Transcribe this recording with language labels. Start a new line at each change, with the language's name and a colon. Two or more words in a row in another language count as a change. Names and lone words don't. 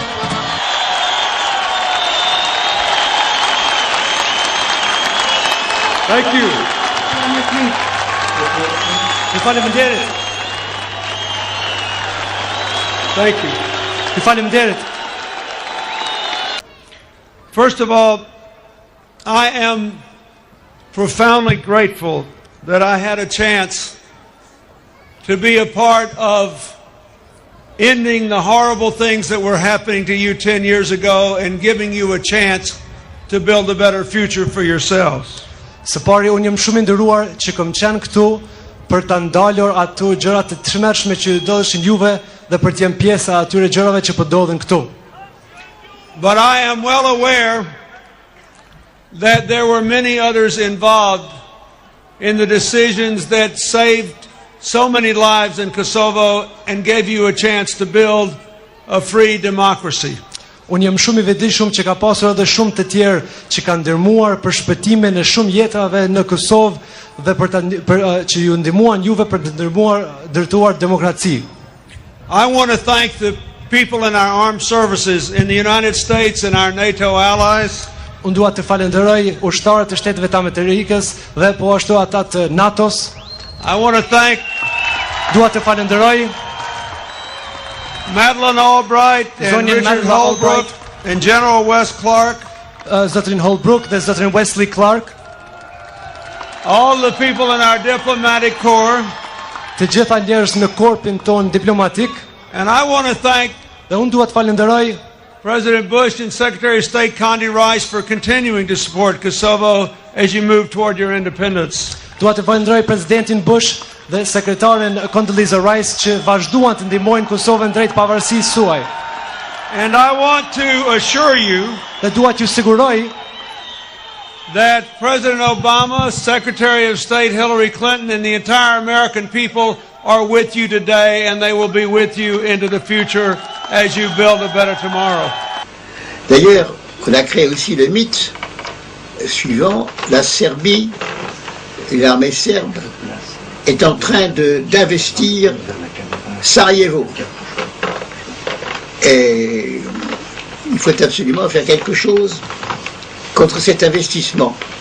English: Thank you.
Albanian: Ju faleminderit.
English: Thank you.
Albanian: Ju faleminderit.
English: First of all, I am profoundly grateful that I had a chance to be a part of ending the horrible things that were happening to you 10 years ago and giving you a chance to build a better future for yourselves.
Albanian: Së pari, unë jam shumë I nderuar që kam qenë këtu për ta ndalur ato gjëra të tmerrshme që ndodhishin juve dhe për të qenë pjesë e atyre gjërave që po ndodhin këtu.
English: But I am well aware that there were many others involved in the decisions that saved so many lives in Kosovo and gave you a chance to build a free democracy.
Albanian: Unë jam shumë I vetëdijshëm që ka pasur edhe shumë të tjerë që kanë ndërmuar për shpëtimin e shumë jetave në Kosovë dhe që ju ndihmuan juve për të ndërtuar demokraci.
English: I want to thank the people in our armed services in the United States and our NATO allies.
Albanian: Unë dua të falenderoj ushtarët e Shteteve të Amerikës dhe po ashtu ata të NATO-s.
English: I want to thank
Albanian: dua të falenderoj
English: Madeleine Albright and Richard Holbrooke and General Wes Clark.
Albanian: Zotrin Holbrooke dhe zotrin Wesley Clark.
English: All the people in our diplomatic corps.
Albanian: Të gjitha njerëz në korpin ton diplomatik.
English: And I want to thank
Albanian: dhe unë dua të falenderoj
English: President Bush and Secretary of State Condi Rice for continuing to support Kosovo as you move toward your independence.
Albanian: Dua të falenderoj presidentin Bush dhe sekretaren Condoleezza Rice që vazhduan të ndihmojnë Kosovën drejt pavarësisë suaj.
English: And I want to assure you
Albanian: dhe dua t'ju siguroj
English: that President Obama, Secretary of State Hillary Clinton and the entire American people are with you today and they will be with you into the future as you build a better tomorrow.
French: D'ailleurs, on a créé aussi le mythe suivant, la Serbie, l'armée serbe est en train d'investir Sarajevo. Et il faut absolument faire quelque chose contre cet investissement.